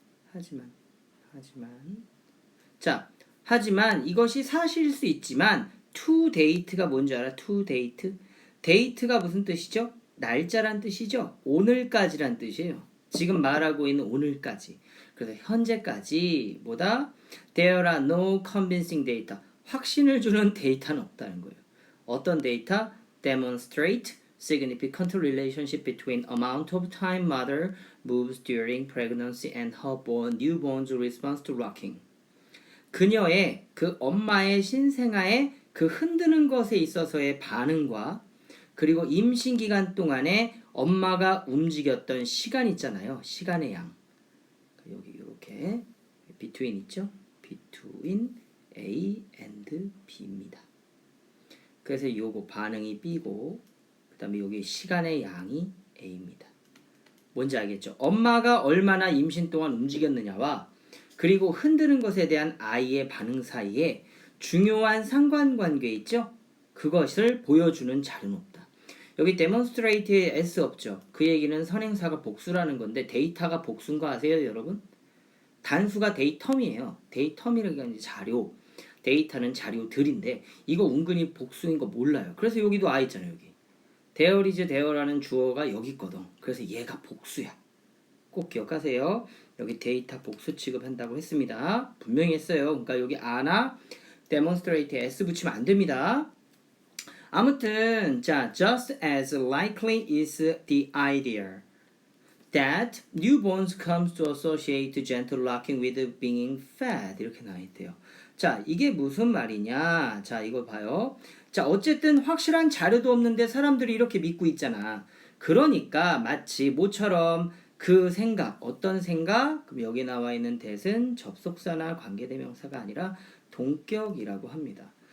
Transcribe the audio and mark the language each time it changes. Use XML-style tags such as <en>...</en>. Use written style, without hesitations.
<ko>하지만 자, 하지만 이것이 사실일 수 있지만</ko> <en>to date</en> <ko>가 뭔지 알아?</ko> <en>to date?</en> <ko>date가 무슨 뜻이죠? 날짜란 뜻이죠. 오늘까지란 뜻이에요. 지금 말하고 있는 오늘까지. 그래서 현재까지 뭐다?</ko> <en>There are no convincing data.</en> <ko>확신을 주는 데이터는 없다는 거예요. 어떤 데이터?</ko> <en>Demonstrate significant relationship between amount of time mother moves during pregnancy and her newborn's response to rocking.</en> <ko>그녀의 그 엄마의 신생아의 그 흔드는 것에 있어서의 반응과 그리고 임신 기간 동안에 엄마가 움직였던 시간 있잖아요. 시간의 양. 여기 이렇게 between 있죠?</ko> <en>between A and B</en> <ko>입니다. 그래서 요거 반응이 B고 그 다음에 여기 시간의 양이 A입니다. 뭔지 알겠죠? 엄마가 얼마나 임신 동안 움직였느냐와 그리고 흔드는 것에 대한 아이의 반응 사이에 중요한 상관관계 있죠? 그것을 보여주는 자료는 없다. 여기 demonstrate에 s 없죠? 그 얘기는 선행사가 복수라는 건데 데이터가 복수인 거 아세요, 여러분? 단수가 데이텀이에요. 데이텀이라는 게 자료. 데이터는 자료들인데 이거 은근히 복수인 거 몰라요. 그래서 여기도 아 있잖아요, 여기.</ko> <en>there is there</en> <ko>라는 주어가 여기 있거든. 그래서 얘가 복수야. 꼭 기억하세요. 여기 데이터 복수 취급한다고 했습니다. 분명히 했어요. 그러니까 여기 아나 demonstrate s 붙이면 안 됩니다. 아무튼 자,</ko> <en>just as likely is the idea that newborns comes to associate gentle rocking with being fed.</en> <ko>이렇게 나와 있대요. 자, 이게 무슨 말이냐? 자, 이거 봐요. 자, 어쨌든 확실한 자료도 없는데 사람들이 이렇게 믿고 있잖아. 그러니까 마치 뭐처럼 그 생각, 어떤 생각? 그럼 여기 나와 있는 that은 접속사나 관계대명사가 아니라 동격이라고 합니다.</ko>